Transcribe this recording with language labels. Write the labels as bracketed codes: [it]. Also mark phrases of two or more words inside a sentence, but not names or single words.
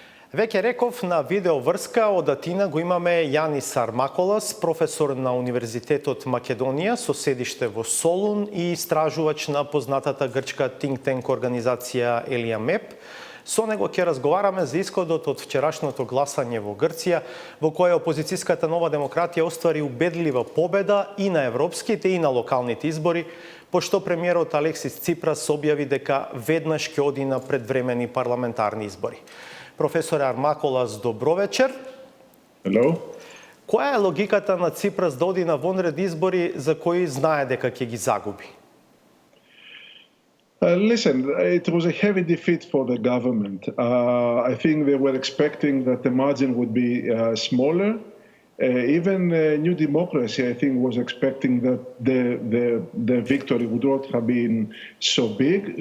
[mk] Веќе реков на видеоврска од Атина го имаме Јанис Армаколас, професор на Универзитетот Македонија со седиште во Солун и истражувач на познатата грчка [en] think tank [mk] организација Елијамеп. Со него ќе разговараме за исходот од вчерашното гласање во Грција, во кое опозицијската Нова демократија оствари убедлива победа и на европските и на локалните избори, пошто премиерот Алексис Ципрас објави дека веднаш ќе оди на предвремени парламентарни избори. Професор Армаколас, добро вечер. [en] Hello. [mk] Која е логиката на Ципрас да оди на вонред избори за кои знае дека ќе ги загуби? [en] Listen, it was a heavy defeat for the government. I think they were expecting that the margin would be smaller. Even New Democracy, I think, was expecting that the victory would not have been so big.